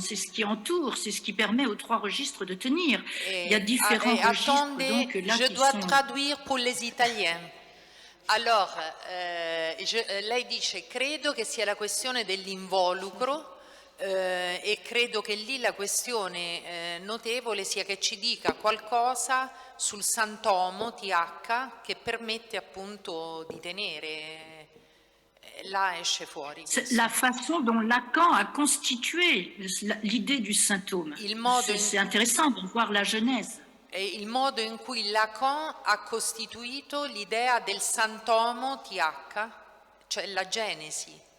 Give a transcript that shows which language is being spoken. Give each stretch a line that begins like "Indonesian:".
French: C'est ce qui entoure, c'est ce qui permet aux trois registres de tenir. Il y a différents registres, donc là, je dois traduire pour les Italiens.
Italian: Allora, lei dice, credo che sia la questione dell'involucro e credo che lì la questione notevole sia che ci dica qualcosa sul santomo, TH, che permette appunto di tenere, là esce fuori.
French: La façon dont Lacan a constitué l'idée du symptôme. C'est intéressant de voir la genèse.
Italian: È il modo in cui Lacan ha costituito l'idea del santomo TH, cioè la genesi.